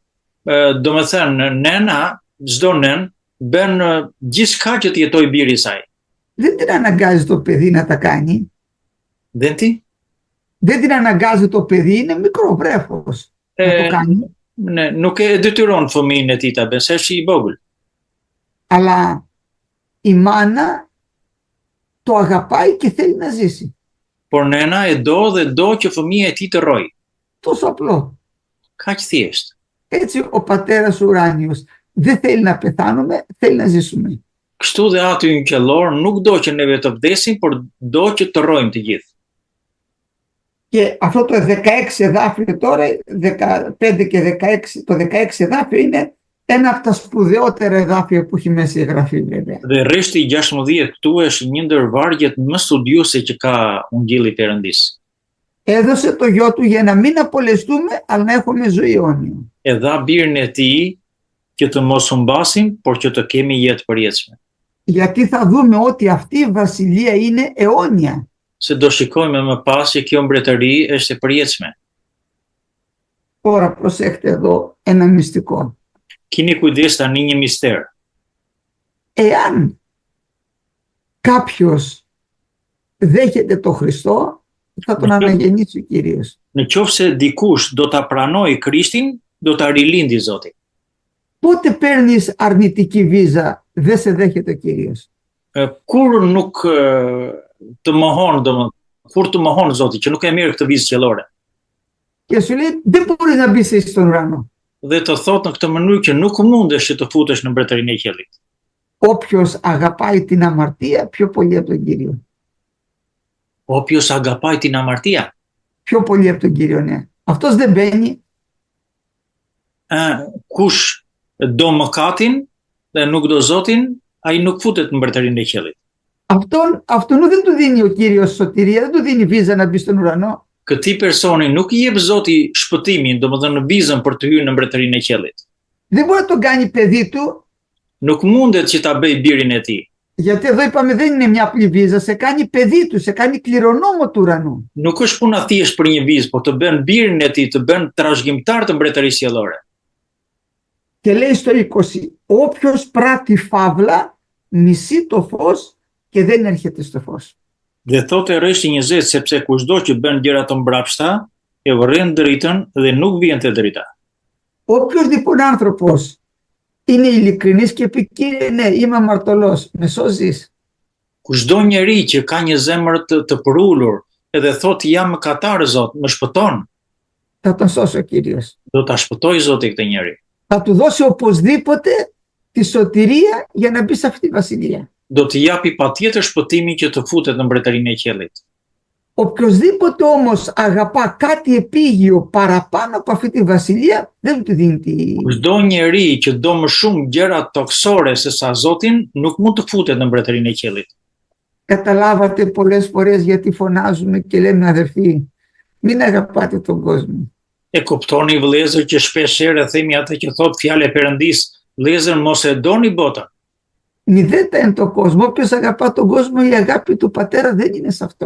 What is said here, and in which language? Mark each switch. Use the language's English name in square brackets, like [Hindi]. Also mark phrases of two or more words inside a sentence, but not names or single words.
[Albanian] Do me thënë, nena, çdo nen bën gjithçka që të jetojë biri i saj. [Greek] Δεν την αναγκάζει το παιδί να τα κάνει. [Albanian] Dhe ti? [Greek] Δεν την αναγκάζει το παιδί, είναι μικρό βρέφος να το κάνει. [Albanian] Ne, nuk e detyron fëmijën e tij ta bëjë, se është i vogël. [Greek] Αλλά η μάνα το αγαπάει και θέλει να ζήσει. [Albanian] Por nena e do dhe do që fëmija e tij të rrojë. [Greek] Τόσο απλό. [Albanian] Kaq thjesht. [Greek] Έτσι ο πατέρας ουράνιος δεν θέλει να πεθάνουμε, θέλει να ζήσουμε. [Albanian] Kështu dhe aty në qellor nuk do që neve të vdesim, por do që të rrojmë të gjithë. [Greek] Και αυτό το 16 εδάφιο τώρα, 15 και 16, το 16 εδάφιο είναι ένα από τα σπουδαιότερα εδάφια που έχει μέσα η Γραφή βέβαια. [Albanian] Dhe rreshti 16 këtu është një ndër vargjet më studiose që ka Ungjilli i Perëndisë. [Greek] Έδωσε το γιο του για να μην απολεστούμε, αλλά να έχουμε ζωή αιώνια. [Albanian] E dha birin e tij që të mos humbasim, por që të kemi jetë përjetshme. [Greek] Γιατί θα δούμε ότι αυτή η βασιλεία είναι αιώνια. [Albanian] Se do shikojmë më pas që kjo mbretëri është e përjetshme. [Greek] Τώρα προσέχτε εδώ ένα μυστικό. [Albanian] Kini kujdes tani një mister. [Greek] Εάν κάποιος δέχεται το Χριστό, θα τον αναγεννήσει ο Κύριος. [Albanian] Në qoftë se dikush do ta pranojë Krishtin, do ta rilindi Zoti. [Greek] Πότε παίρνεις αρνητική βίζα, δεν σε δέχεται ο Κύριος. [Albanian] Kur nuk të mohon, kur të mohon Zoti që nuk e mirë këtë vizë qellore. [Greek] Και σου λέει δεν μπορείς να μπεις εσύ στον ουρανό. [Albanian] Dhe të thotë në këtë mënyrë që nuk mundesh që të futesh në mbretërinë e qiellit. [Greek] Όποιος αγαπάει την αμαρτία πιο πολύ από τον Κύριο. Όποιος αγαπάει την αμαρτία. Πιο πολύ από τον Κύριο, ναι. Αυτός δεν μπαίνει. [Albanian] Kush do mëkatin dhe nuk do Zotin, ai nuk futet në mbretërinë e qiellit. [Greek] Αυτόν δεν του δίνει ο Κύριος σωτηρία, δεν του δίνει βίζα να μπει στον ουρανό. [Albanian] Këtij personi nuk i jep Zoti shpëtimin, domethënë vizën për të hyrë në mbretërinë e qiellit. [Greek] Δεν μπορεί να τον κάνει παιδί του. [Albanian] Nuk mundet që ta bëj birin e tij. [Greek] Γιατί εδώ είπαμε δεν είναι μια απλή βίζα, σε κάνει παιδί του, σε κάνει κληρονόμο του ουρανού. [Albanian] Nuk është puna thjesht për një vizë, por të bën birin e tij, të bën trashëgimtar të mbretërisë qiellore. [Greek] Και λέει στο 20, όποιος πράττει φαύλα μισεί το φως και δεν έρχεται στο φως. [Albanian] Dhe thotë rreshti 20, sepse kushdo që bën gjëra të mbrapshta, e urren dritën dhe nuk vjen te drita. [Greek] Όποιος λοιπόν άνθρωπος είναι ειλικρινής και πει Κύριε ναι είμαι αμαρτωλός, με σώζεις. [Albanian] Kushdo njeri që ka një zemër të përulur edhe thotë jam mëkatar Zot, më shpëton. [Greek] Θα τον σώσει ο Κύριος. [Albanian] Do ta shpëtoj Zoti këtë njeri. [Greek] Θα του δώσει οπωσδήποτε τη σωτηρία για να μπει σε αυτή τη βασιλεία. [Albanian] Do t'i japi patjetër shpëtimin që të futet në mbretërinë e qiellit. [Greek] Οποιοσδήποτε όμως αγαπά κάτι επίγειο παραπάνω από αυτή τη βασιλεία, δεν του δίνει τη... [Albanian] Kushdo njeri që do më shumë gjëra toksore se sa Zotin, nuk mund të futet në mbretërinë e qiellit. [Greek] Καταλάβατε πολλές φορές γιατί φωνάζουμε και λέμε αδερφοί, μην αγαπάτε τον κόσμο. [Albanian] E kuptoni vëllezër që shpesh herë themi atë që thot fjalë e Perëndis, vëllezër mos e doni botën. [Greek] Μηδέτα είναι το κόσμο. Όποιος αγαπά τον κόσμο, η αγάπη του πατέρα δεν είναι σε αυτό.